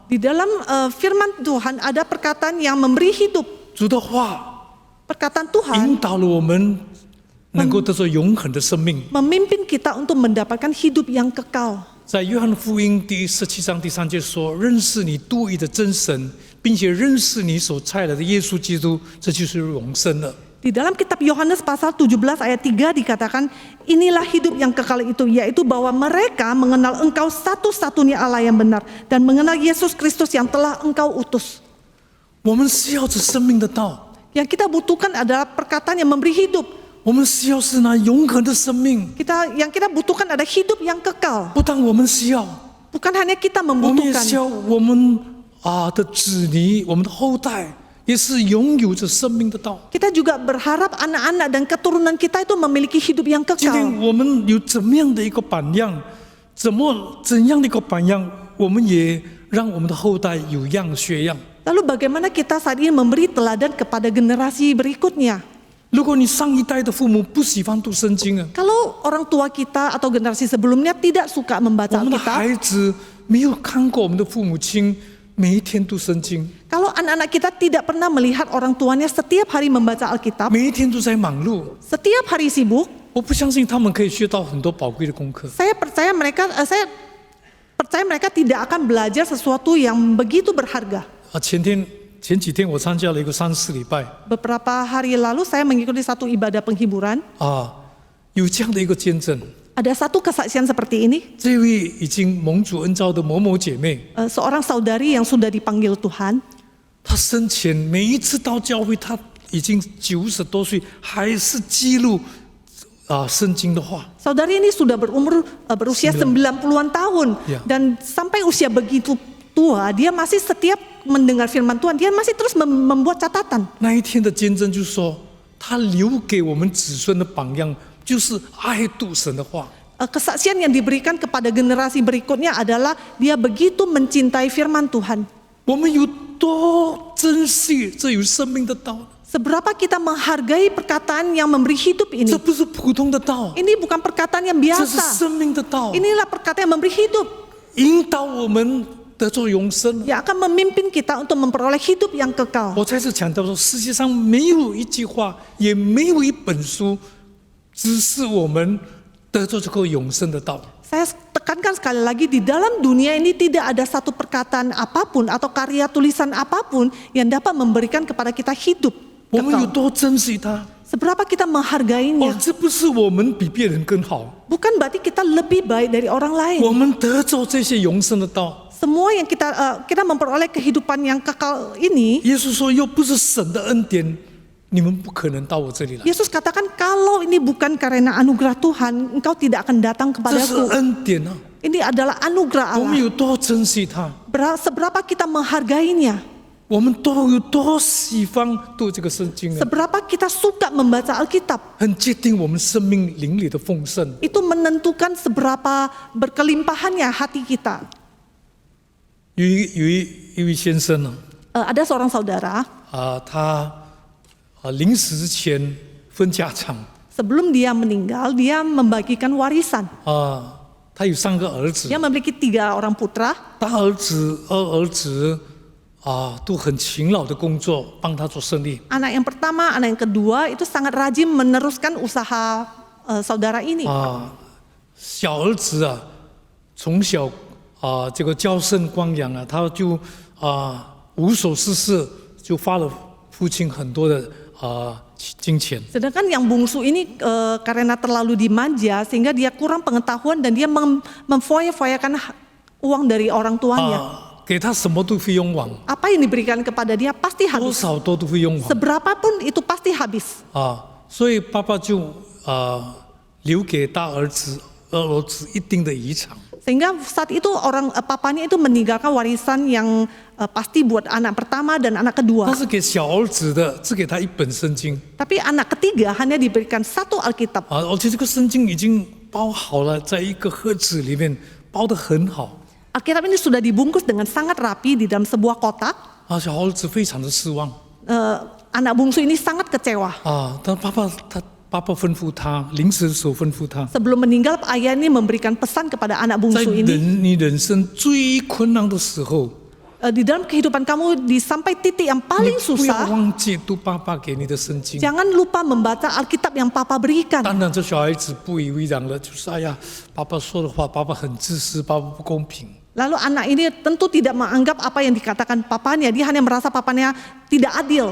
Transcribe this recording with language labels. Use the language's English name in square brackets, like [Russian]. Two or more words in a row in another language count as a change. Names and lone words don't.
[Indonesian] Di dalam firman Tuhan ada perkataan yang memberi hidup. [Chinese] 主的话 [Indonesian] Perkataan [Chinese] 引 [Indonesian] Tuhan [Chinese] 导了我们能够得到永恒的生命。 [Indonesian] memimpin kita untuk mendapatkan hidup yang kekal. [Chinese] 在约翰福音第17章第3节说：“认识你独一的真神，并且认识你所差来的耶稣基督，这就是永生了。” [Indonesian] Di dalam kitab Yohanes pasal 17 ayat 3 dikatakan, inilah hidup yang kekal itu, yaitu bahwa mereka mengenal engkau satu-satunya Allah yang benar dan mengenal Yesus Kristus yang telah engkau utus. [Chinese] 我们需要这生命的道， [Indonesian] Yang kita butuhkan adalah perkataan yang memberi hidup. [Chinese] 我们需要是那永恒的生命。 [Indonesian] Yang kita butuhkan ada hidup yang kekal. [Chinese] 不但我们需要， [Indonesian] Bukan hanya kita [Chinese] 我们也需要 [Indonesian] membutuhkan. [Chinese] 我们的子女、我们的后代也是拥有着生命的道。 [Indonesian] Kita juga berharap anak-anak dan keturunan kita itu memiliki hidup yang [Chinese] 今天 [Indonesian] kekal. [Chinese] 我们有怎么样的一个榜样？怎样的一个榜样？我们也让我们的后代有样学样。 [Indonesian] Lalu bagaimana kita saat ini memberi teladan kepada generasi berikutnya? [Chinese] 如果你上一代的父母不喜欢读圣经啊， [Indonesian] Kalau orang tua kita atau generasi sebelumnya tidak suka [Chinese] 我 [Indonesian] membaca [Chinese] 们的 [Indonesian] Alkitab, [Chinese] 孩子没有看过我们的父母亲每一天读圣经， [Indonesian] kalau anak-anak kita tidak pernah melihat orang tuanya setiap hari membaca Alkitab, [Chinese] 每一天都在忙碌， [Indonesian] setiap hari sibuk, [Chinese] 我不相信他们可以学到很多宝贵的功课。 [Indonesian] saya percaya mereka tidak akan belajar sesuatu yang begitu berharga. [Chinese] 前几天我参加了一个3-4礼拜 [Indonesian] Beberapa hari lalu saya mengikuti satu ibadah penghiburan. [Chinese] 有这样的一个见证， [Indonesian] Ada satu kesaksian seperti ini, [Chinese] 这位已经蒙主恩召的某某姐妹， [Indonesian] seorang saudari yang sudah dipanggil Tuhan. [Chinese] 她生前每一次到教会，她已经90多岁，还是记录圣经的话。 [Indonesian] Saudari ini sudah berusia 90-an tahun, Ya. dan sampai usia begitu tua, dia masih setiap mendengar firman Tuhan, dia masih terus membuat catatan. [Chinese] 那一天的见证就说，她留给我们子孙的榜样就是爱读神的话。 [Indonesian] Kesaksian yang diberikan kepada generasi berikutnya adalah dia begitu mencintai firman Tuhan. [Chinese] 我们有多珍惜这有生命的道？ [Indonesian] Seberapa kita menghargai perkataan yang memberi hidup ini. [Chinese] 这不是普通的道， [Indonesian] Ini bukan perkataan yang [Chinese] 这是 [Indonesian] biasa. [Chinese] 生命的道， [Indonesian] Inilah perkataan yang memberi hidup, [Chinese] 引导我们得做永生。 [Indonesian] yang akan memimpin kita untuk memperoleh hidup yang kekal. [Chinese] 我再次强调说，世界上没有一句话，也没有一本书，只是我们得做这个永生的道。 [Indonesian] Saya tekankan sekali lagi, di dalam dunia ini tidak ada satu perkataan apapun atau karya tulisan apapun yang dapat memberikan kepada kita hidup [Chinese] 我们有 [Indonesian] kekal. [Chinese] 多珍惜它？ [Indonesian] Seberapa kita menghargainya. [Chinese] 这不是我们比别人更好， [Indonesian] Bukan berarti kita lebih baik dari orang lain. [Chinese] 我们得走这些永生的道。 [Indonesian] Semua yang kita memperoleh kehidupan yang kekal ini, [Chinese] 耶稣说，又不是神的恩典，你们不可能到我这里来。 [Indonesian] Yesus katakan kalau ini bukan karena anugerah Tuhan, engkau tidak akan datang [Chinese] 这是 [Indonesian] kepadaku. [Chinese] 恩典啊！ [Indonesian] Ini adalah anugerah [Chinese] 我们 [Indonesian] Allah. [Chinese] 有多珍惜它， [Indonesian] Seberapa kita menghargainya, [Chinese] 我们都有多喜欢读这个圣经啊！ [Indonesian] seberapa kita suka membaca Alkitab. [Chinese] 很决定我们生命灵里的丰盛。 [Indonesian] Itu menentukan seberapa berkelimpahannya hati kita. [Chinese] 有一位先生呢， [Indonesian] Ada seorang saudara, [Chinese] 他临死之前分家产 [Indonesian] sebelum dia meninggal, dia membagikan warisan. [Chinese] 他有3个儿子， [Indonesian] Dia memiliki 3 orang putra. [Chinese] 大儿子、二儿子都很勤劳的工作，帮他做生意。 [Indonesian] Anak yang pertama, anak yang kedua itu sangat rajin meneruskan usaha saudara ini. [Chinese] 小儿子从小这个娇生惯养他就无所事事，就花了父亲很多的金钱。 [Indonesian] Sedangkan yang bungsu ini karena terlalu dimanja sehingga dia kurang pengetahuan dan dia memfoya-foyakan uang dari orang tuanya. [Chinese] 给他什么都会用完， [Indonesian] Apa yang diberikan kepada dia pasti [Chinese] 多 [Indonesian] habis. [Chinese] 少都会用完 [Indonesian] Seberapapun itu pasti habis. [Chinese] 所以爸爸就留给大儿子、二儿子一定的遗产。 [Indonesian] Sehingga saat itu papanya itu meninggalkan warisan yang pasti buat anak pertama dan anak [Chinese] 但 [Indonesian] kedua. [Chinese] 是给小儿子的只给他一本圣经， [Indonesian] Tapi anak ketiga hanya diberikan 1 Alkitab. [Chinese] 而且这个圣经已经包好了，在一个盒子里面包得很好。 [Indonesian] Alkitab ini sudah dibungkus dengan sangat rapi di dalam sebuah kotak. [Chinese] 小儿子非常的失望 [Indonesian] Anak bungsu ini sangat kecewa. [Chinese] 但爸爸吩咐他，临死的时候吩咐他， [Indonesian] Sebelum meninggal, ayah ini memberikan pesan kepada anak [Chinese] 在 [Indonesian] bungsu ini. [Chinese] 你人生最困难的时候， [Indonesian] Di dalam kehidupan kamu sampai titik yang [Chinese] 你 [Indonesian] paling [Chinese] 不要 [Indonesian] susah, [Chinese] 忘记读爸爸给你的圣经。 [Indonesian] jangan lupa membaca Alkitab yang papa berikan. [Chinese] 当然，这小孩子不以为然了，就是哎呀，爸爸说的话，爸爸很自私，爸爸不公平。 [Indonesian] Lalu anak ini tentu tidak menganggap apa yang dikatakan papanya, dia hanya merasa papanya tidak adil.